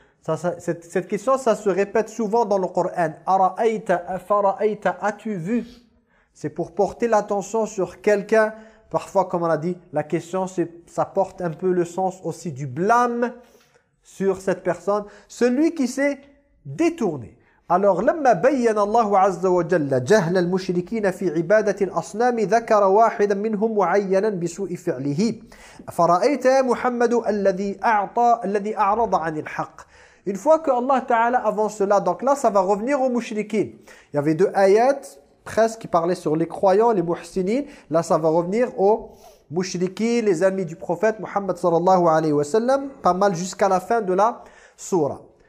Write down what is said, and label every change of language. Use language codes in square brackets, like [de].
[fr] Cette question, ça se répète souvent dans le Coran. [ar] أَرَأَيْتَ. أَفَرَأَيْتَ. [fr] As-tu vu ? C'est pour porter l'attention sur quelqu'un. Parfois, comme on l'a dit, la question, ça porte un peu le sens aussi du blâme sur cette personne. Celui qui s'est détourné. Alors, [ar] لما بين الله عز وجل جهل المشركين في عبادة الأصنام ذكر واحدا منهم معينا بسوء فعله فرأيت يا محمد الذي أعطى الذي أعرض عن الحق. [fr] Une fois que Allah Ta'ala avance cela, donc là ça va revenir aux mushrikin. Il y avait deux ayats presque qui parlaient sur les croyants, les muhsinin. Là ça va revenir aux mushrikin, les amis du prophète Muhammad sallallahu alayhi wa sallam, pas mal jusqu'à la fin de la sourate.